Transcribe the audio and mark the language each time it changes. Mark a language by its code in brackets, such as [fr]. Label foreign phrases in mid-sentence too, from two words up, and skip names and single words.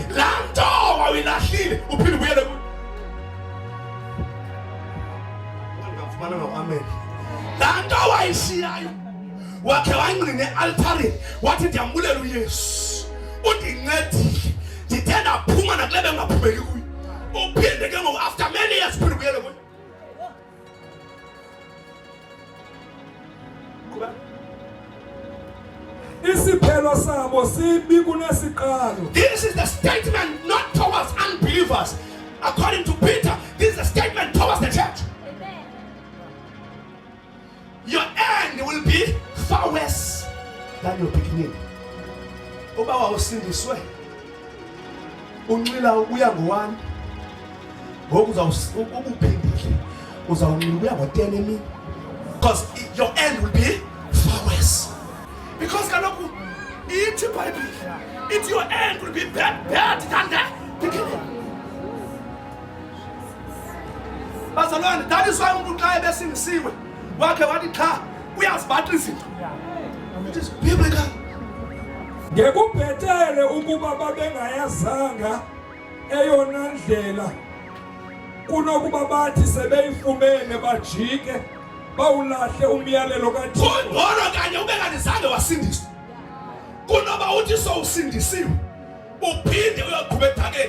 [xh] laa nto wawilahlile uphinde ubuyele amen laa nto wayishiyayo wakhe wangqine altarini wathi ndiyambulela uyesu undincedile ndithe ndaphuma nakule bengaphumeki kuyo uphinde ke ngoku [en] after many years [xh] uphinde ubuyele kuyo isiphelo sabo sibi kunesiqalo. [en] This is the statement not towards unbelievers. According to Peter, this is a statement towards the church. Amen. Your end will be far worse than your beginning. [xh] Uba wawusindiswe unxila uya ngo-1 ngoku ubuphindile uzawunxila uya ngo-10 emini [en] because your end will be far worse. Because [xh] kaloku ithi iBhayibhile ithi [en] your end will be bad than the beginning. [xh] Bazalwane, [en] that is why [xh] umuntu xa ebesindisiwe wakhe wathi cha uyazibaxa izinto. [en] It is biblical. [xh] Ngekubhetele ukuba babengayazanga eyona ndlela kunokuba bathi sebeyifumene bajike bawulahle umyalelo kaThixo. Kungcono kanye ubengazange wasindiswa kunoba uthi sowusindisiwe uphinde uyoqhubeka edakeni.